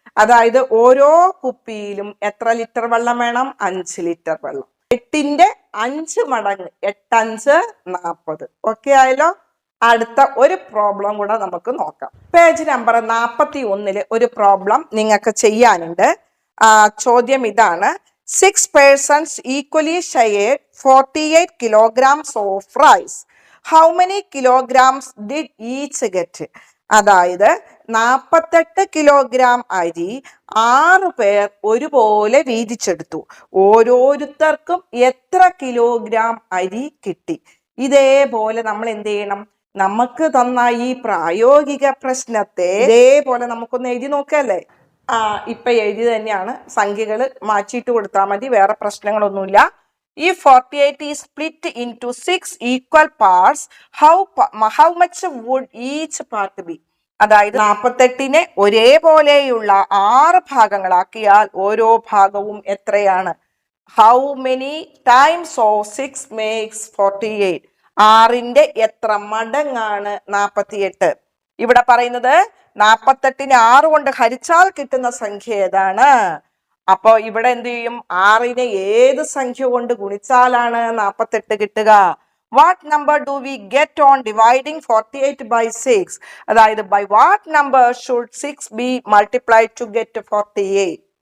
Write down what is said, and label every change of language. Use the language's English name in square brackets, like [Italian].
[Malayalam] അതായത് ഓരോ കുപ്പിയിലും എത്ര ലിറ്റർ വെള്ളം വേണം? 5 ലിറ്റർ വെള്ളം. 8ന്റെ 5 മടങ്ങ് 8 5 40. ഓക്കെ ആയല്ലോ. അടുത്ത ഒരു പ്രോബ്ലം കൂടെ നമുക്ക് നോക്കാം. പേജ് നമ്പർ 41 ഒരു പ്രോബ്ലം നിങ്ങൾക്ക് ചെയ്യാനുണ്ട്. ചോദ്യം ഇതാണ്. [English] 6 persons equally shared 48 kilograms of rice. How many kilograms did each get? [Malayalam] അതായത് 48 കിലോഗ്രാം അരി 6 പേർ ഒരുപോലെ വീതിച്ചെടുത്തു. ഓരോരുത്തർക്കും എത്ര കിലോഗ്രാം അരി കിട്ടി? ഇതേപോലെ നമ്മൾ എന്ത് ചെയ്യണം? നമുക്ക് തന്ന ഈ പ്രായോഗിക പ്രശ്നത്തെ ഇതേപോലെ നമുക്കൊന്ന് എഴുതി നോക്കല്ലേ. ഇപ്പൊ എഴുതി തന്നെയാണ്. സംഖ്യകൾ മാറ്റിയിട്ട് കൊടുത്താൽ മതി, വേറെ പ്രശ്നങ്ങളൊന്നുമില്ല. [English] ഈ 48 is split into 6 equal parts, how much would each part be? [Malayalam] അതായത് 48നെ ഒരേപോലെയുള്ള 6 ഭാഗങ്ങളാക്കിയാൽ ഓരോ ഭാഗവും എത്രയാണ്? [English] How many times of 6 makes 48? [Malayalam] 6ന്റെ എത്ര മടങ്ങാണ് 48? ഇവിടെ പറയുന്നത് 48നെ 6 കൊണ്ട് ഹരിച്ചാൽ കിട്ടുന്ന സംഖ്യ ഏതാണ്? അപ്പൊ ഇവിടെ എന്ത് ചെയ്യും? 6നെ ഏത് സംഖ്യ കൊണ്ട് ഗുണിച്ചാലാണ് 48 കിട്ടുക? [English] what number do we get on dividing 48 by 6? അതായത് by what number should 6 be multiplied to get 48?